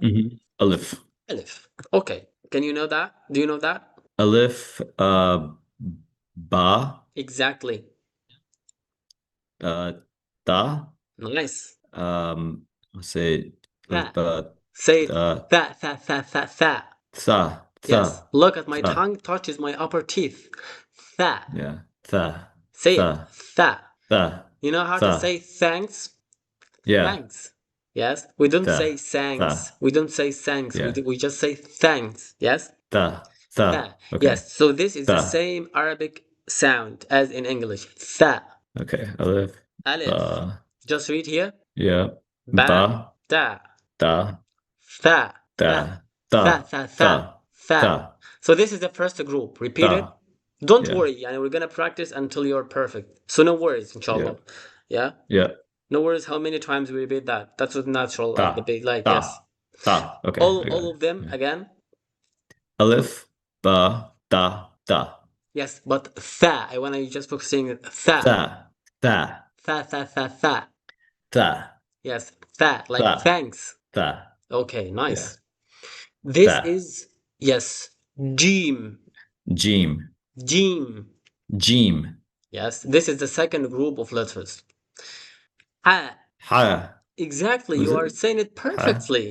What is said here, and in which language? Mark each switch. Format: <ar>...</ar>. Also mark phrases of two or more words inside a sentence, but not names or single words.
<en>Mm-hmm. Alif. Alif. Okay. Can you know that? Do you know that?</en> <ar>Alif, ba,</ar> <en>Exactly.</en> <ar>ta,</ar> <en>Nice. let's say,</en> <ar>Tha. uh,</ar> <en>Say it. uh,</en> <ar>Tha, tha, tha, tha, tha. tha,</ar> <en>Yes. Look at my</en> <ar>tha,</ar> <en>tongue touches my upper teeth.</en> <ar>Tha.</ar> <en>yeah, tha, Say it.</en> <ar>tha, Tha. tha,</ar> <en>You know how to</en> <ar>tha,</ar> <en>say thanks? yeah, Thanks. Yes. We don't say</en> <ar>tha,</ar> <en>thanks.</en> <ar>tha,</ar> <en>We don't say thanks. yeah, We just say thanks. Yes. Tha. okay, Yes. So this is the</en> <ar>tha,</ar> <en>same Arabic sound as in English.</en> <ar>Tha.</ar> <en>okay, alif,</en> <ar>Alif. ba,</ar> <en>Just read here. yeah,</en> <ar>Ba. ba, Da. da, Tha. Tha. da, Tha. da, Tha. Tha. da, Tha. da,</ar> <en>So this is the first group. Repeat it.</en> <ar>da,</ar> <en>Don't yeah, worry, we're gonna practice until you're perfect. So no worries, yeah, inshallah. Yeah? yeah, No worries how many times we repeat that. That's what natural</en> <ar>da,</ar> <en>debate, like, yes.</en> <ar>da, da,</ar> <en>okay, All I got all it, of them yeah. again.</en> <ar>Alif, ba, da, da.</ar> <en>Yes, but tha. I wanna you just focusing tha.</en> <ar>Tha, tha, Tha tha tha tha. tha,</ar> <en>Yes, tha, like</en> <ar>tha,</ar> <en>thanks.</en> <ar>tha.</ar> <en>Okay, Yeah. nice. This</en> <ar>Tha.</ar> <en>is yes,</en> <ar>Jim. Jim. Jim. Jim.</ar> <en>Yes, this is the second group of letters.</en> <ar>Ha. Ha.</ar> <en>Exactly, Was you it? are saying it</en> <ar>Ha.</ar> <en>perfectly.</en>